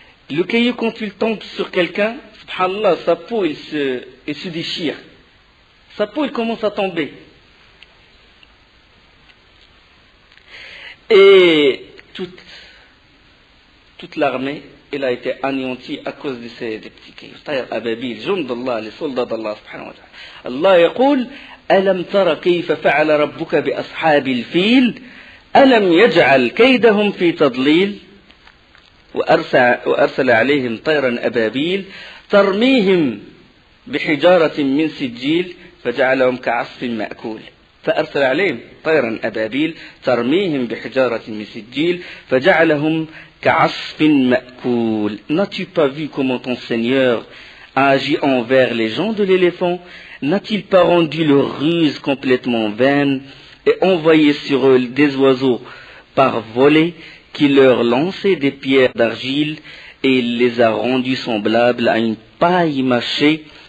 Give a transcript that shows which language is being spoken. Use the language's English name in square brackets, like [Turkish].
[French] Le caillou, quand il tombe sur quelqu'un, subhanallah, sa peau, il se déchire. Sa peau, il commence à tomber. Et toute l'armée, elle a été anéantie à cause de ces petits cailloux. [Arabic] طير أبابيل جند الله لسلطة الله سبحانه وتعالى. الله يقول ألم تر كيف فعل ربك بأصحاب الفيل ألم يجعل كيدهم في تضليل وأرسل عليهم طيرا أبابيل ترميهم بحجارة من سجيل فجعلهم كعصف مأكول فأرسل عليهم طيرا أبابيل ترميهم بحجارة من سجيل فجعلهم كعصف مأكول. [French] N'as-tu pas vu comment ton Seigneur a agi envers les gens de l'éléphant? N'a-t-il pas rendu leur ruse complètement vaine et envoyé sur eux des oiseaux par volée qui leur lançaient des pierres d'argile et il les a rendus semblables à une paille mâchée?